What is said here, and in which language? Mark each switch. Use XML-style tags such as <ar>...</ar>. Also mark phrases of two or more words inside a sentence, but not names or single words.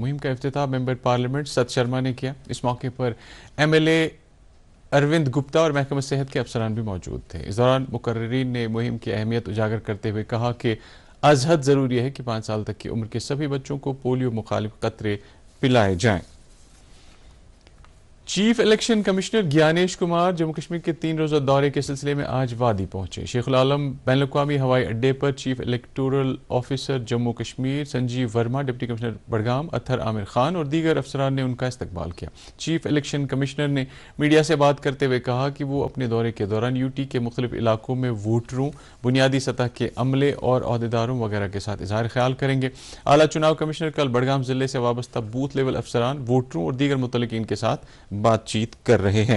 <ur>مہم کا افتتاح</ur> <en>member parliament</en> <ur>ست شرما نے کیا۔ اس موقع پر ایم ایل اے اروند گپتا اور محکمہ صحت کے افسران بھی موجود تھے۔ اس دوران مقررین نے مہم کی اہمیت اجاگر کرتے ہوئے کہا کہ از حد ضروری ہے کہ 5 سال تک کی عمر کے سبھی بچوں کو پولیو مخالف قطرے پلائے جائیں۔</ur> <en>chief election commissioner</en> <ur>گیانیش کمار جموں کشمیر کے 3 روزہ دورے کے سلسلے میں آج وادی پہنچے۔ شیخ العالم بین الاقوامی ہوائی اڈے پر</ur> <en>chief electoral officer</en> <ur>جموں کشمیر سنجیو ورما،</ur> <en>deputy commissioner</en> <ur>بڑگام اطہر عامر خان اور دیگر افسران نے ان کا استقبال کیا۔</ur> <en>chief election commissioner</en> <ur>نے میڈیا سے بات کرتے ہوئے کہا کہ وہ اپنے دورے کے دوران یو ٹی کے مختلف علاقوں میں ووٹروں، بنیادی سطح کے عملے اور عہدیداروں وغیرہ کے ساتھ اظہار خیال کریں گے۔ اعلیٰ چناؤ کمشنر کل بڑگام ضلع سے وابستہ</ur> <en>booth level</en> <ur>افسران، ووٹروں اور دیگر متعلقین کے ساتھ بات چیت کر رہے ہیں۔</ur>